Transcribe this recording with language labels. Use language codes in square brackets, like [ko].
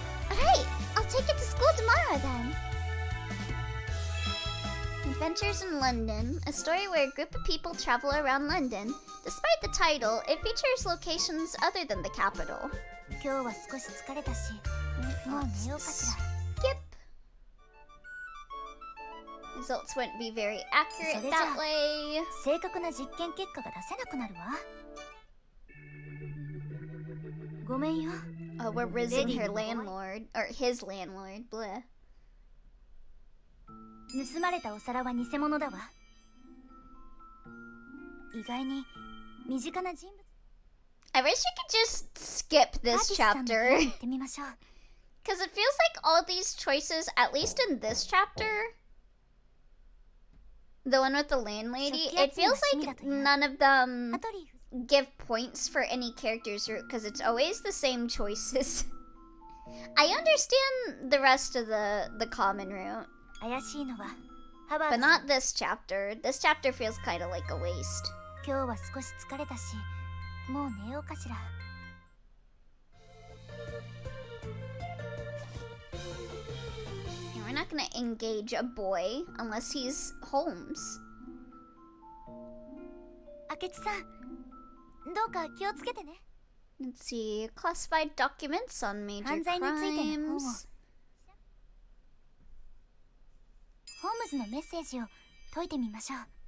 [en] Alright, I'll take it to school tomorrow then. Adventures in London, a story where a group of people travel around London. Despite the title, it features locations other than the capital. [ja] 今日は少し疲れたし、もう寝ようかしら。 [en] Skip. Results wouldn't be very accurate that way. [ja] 正確な実験結果が出せなくなるわ。ごめんよ。 [en] Oh, we're rizzing her landlord, or his landlord, bleh. [ja] 盗まれたお皿は偽物だわ。意外に身近な人物。 [en] I wish you could just skip this chapter. [ja] 行ってみましょう。 [en] Because it feels like all these choices, at least in this chapter, the one with the landlady, it feels like none of them [ja] アトリー [en] give points for any character's route because it's always the same choices. I understand the rest of the common route, [ja] 怪しいのはハワー [en] but [ja] ドさん。 [en] not this chapter. This chapter feels kind of like a waste. [ja] 今日は少し疲れたし、もう寝ようかしら。 [en] We're not gonna engage a boy unless he's Holmes. [ja] 明智さん、どうか気をつけてね。 [en] Let's see, classified documents on major [ja] 犯罪についての本を。 [en] crimes. [ja] ホームズのメッセージを解いてみましょう。